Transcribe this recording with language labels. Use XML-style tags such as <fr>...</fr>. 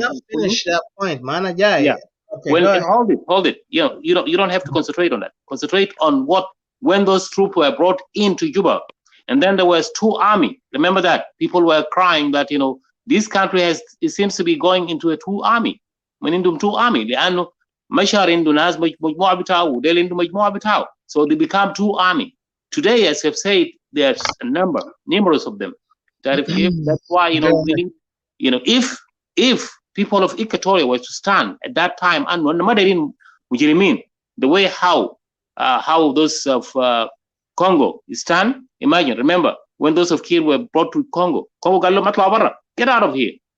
<en>not finish that point. Mana Jai. yeah. Okay, Well, go ahead. hold it. You don't have to concentrate on that. Concentrate on when those troops were brought into Juba, and then there was two army. Remember that people were crying that this country it seems to be going into a two army.</en> <ar>من عندهم</ar> <en>two army</en> <ar>لأنه مشار عنده ناس مجموعة بتاعه وديل عنده مجموعة بتاعه.</ar> <en>So they become two army. Today, as I've said, there's numerous of them. That's why we need, if people of Equatoria were to stand at that time and the way how those of Congo stand, remember when those of Kir were brought to Congo get out of here.</en>